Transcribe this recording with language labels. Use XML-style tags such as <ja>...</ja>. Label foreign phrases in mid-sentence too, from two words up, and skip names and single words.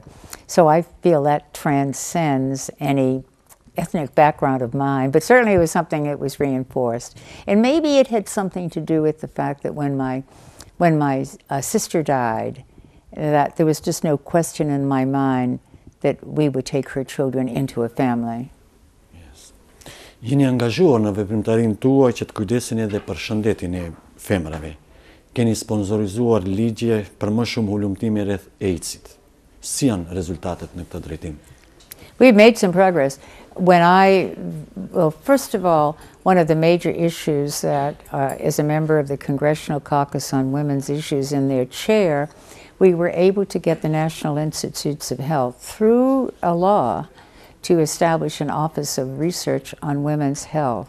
<en>So I feel that transcends any ethnic background of mine, but certainly it was something that was reinforced. And maybe it had something to do with the fact that when my sister died, that there was just no question in my mind that we would take her children into a family.</en> <sq>Jeni angazhuar në veprimtarinë tuaj që të kujdeseni edhe për shëndetin e femrave. Keni sponsorizuar ligje për më shumë hulumtime rreth AIDS-it. Si janë rezultatet në këtë drejtim?</sq> <en>We've made some progress. Well, first of all, one of the major issues that, as a member of the Congressional Caucus on Women's Issues in their chair, we were able to get the National Institutes of Health through a law to establish an Office of Research on Women's Health.</en>